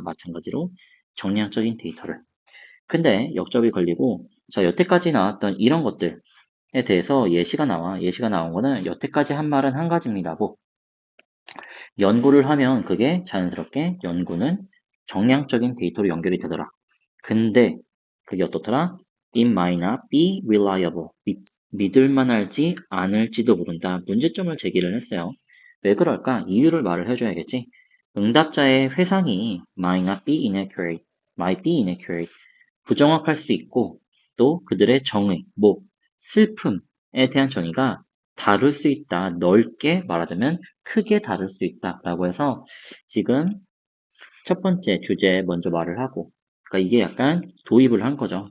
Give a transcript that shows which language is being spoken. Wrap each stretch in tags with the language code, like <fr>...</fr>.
<ko>마찬가지로 정량적인 데이터를. 근데 역접이 걸리고 자, 여태까지 나왔던 이런 것들에 대해서 예시가 나와. 예시가 나온 거는 여태까지 한 말은 한 가지입니다고. 연구를 하면 그게 자연스럽게 연구는 정량적인 데이터로 연결이 되더라. 근데 그게 어떻더라?</ko> <en>It might not be reliable.</en> <ko>믿을 만할지 않을지도 모른다. 문제점을 제기를 했어요. 왜 그럴까? 이유를 말을 해줘야겠지. 응답자의 회상이</ko> <en>might not be inaccurate, might be inaccurate.</en> <ko>부정확할 수 있고 또 그들의 정의, 슬픔에 대한 정의가 다를 수 있다. 넓게 말하자면 크게 다를 수 있다라고 해서 지금 첫 번째 주제에 먼저 말을 하고 그러니까 이게 약간 도입을 한 거죠.</ko>